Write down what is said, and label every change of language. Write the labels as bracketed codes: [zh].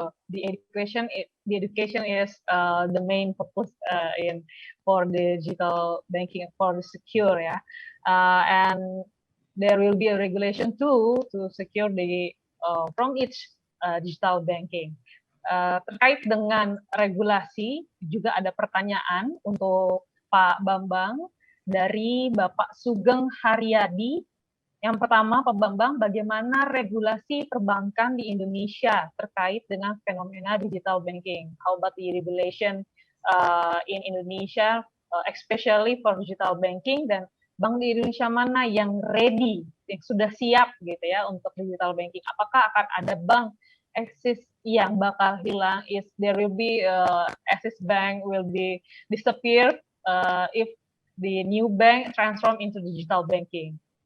[en] The education is the main purpose for the digital banking for the secure, yeah. And there will be a regulation too to secure the from each digital banking. [id] Terkait dengan regulasi juga ada pertanyaan untuk Pak Bambang dari Bapak Sugeng Haryadi. Yang pertama, Pak Bambang, bagaimana regulasi perbankan di Indonesia terkait dengan fenomena digital banking? [en] How about the regulation in Indonesia, especially for digital banking, [id] dan bank di Indonesia mana yang ready, yang sudah siap gitu ya untuk digital banking? Apakah akan ada bank Axis yang bakal hilang? [en] Is there will be Axis Bank will be disappear if the new bank transform into digital banking?